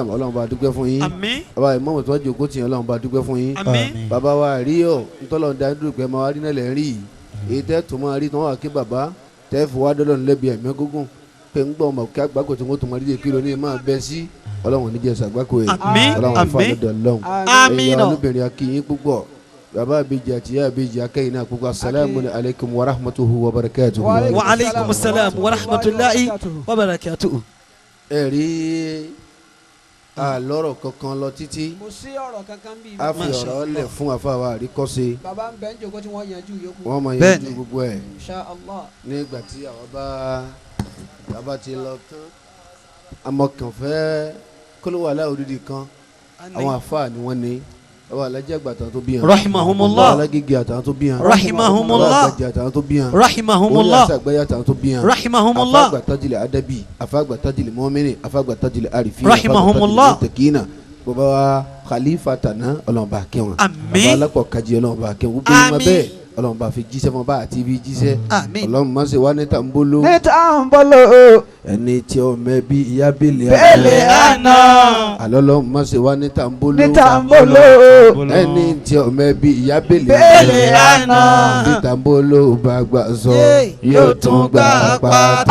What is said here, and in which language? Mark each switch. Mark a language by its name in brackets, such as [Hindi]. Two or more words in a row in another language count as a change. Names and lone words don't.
[Yoruba] ọlọ́run bá dúpẹ́ fún yín bàbá ìmáàmù tó wá jòkó tì yín ọlọ́run bá dúpẹ́ fún yín bàbá wa àríyọ̀ ntọ́lọ́ da dúró pé máa wá rí nílẹ̀ rí èyí tẹ́ tó máa rí tí wọ́n wà kí bàbá tẹ́ fi wá dọ́lọ́run lẹ́bi ẹ̀mí gógùn pé ń gbọ́ ọmọ kí àgbákò tí wọ́n tó máa rí kíló ní máa bẹ́ sí ọlọ́run níjẹ́ sàgbákò yìí ọlọ́run àfa lọ́dọ̀ ọlọ́run ẹ̀yin olóbìnrin akínyìn púpọ̀ bàbá àbíjì àti ìyá àbíjì akẹ́yìn náà púpọ̀ [Arabic] السلام عليكم ورحمته وبركاته. وعليكم السلام ورحمة الله وبركاته. [Yoruba] ẹ rí àlọ́rọ̀ kankan lọ títí a fi ọ̀rọ̀ lẹ̀ fún àfàwà àríkọ́ṣe wọ́n máa yanjú gbogbo ẹ̀ nígbà tí àwọn bá ti lọ tán amọ̀kànfẹ́ kólówó aláwòdìdì kan àwọn àfáà ni wọ́n ní àwọn Alhaji àgbà àtàwọn tó bí hàn [Arabic] rahimahumullah [Yoruba] àwọn alágége àtàwọn tó bí hàn [Arabic] rahimahumullah [Yoruba] àwọn àgbàjì àtàwọn tó bí hàn [Arabic] rahimahumullah [Yoruba] orí àgbáyé àtàwọn tó bí hàn [Arabic] rahimahumullah [Yoruba] afáàgbà tajìlẹ̀ adabi afáàgbà tajìlẹ̀ mọ́mìnì afáàgbà tajìlẹ̀ àrífì [Arabic] rahimahumullah [Yoruba] afáàgbà tajìlẹ̀ tẹ̀kínà bàbá wa khalifa tànà ọlọ́run bá kẹ́ wọn bàbá alápọ̀ kájí ọlọ́run bá kẹ́ wọn gbogbo wọn bẹ́ẹ̀ ọlọ́run bá fi jíṣẹ́ fún bá àti ibi jíṣẹ́ ọlọ́run má ṣe wá ní tàǹbóló ẹni tí ó mẹ bí ìyá bẹ́lẹ̀ àná àlọ́lọ́run má ṣe wá ní tàǹbóló ẹni tí ó mẹ bí ìyá bẹ́lẹ̀ àná bí tàǹbóló bá gbà sọ yóò tún gbà pátá.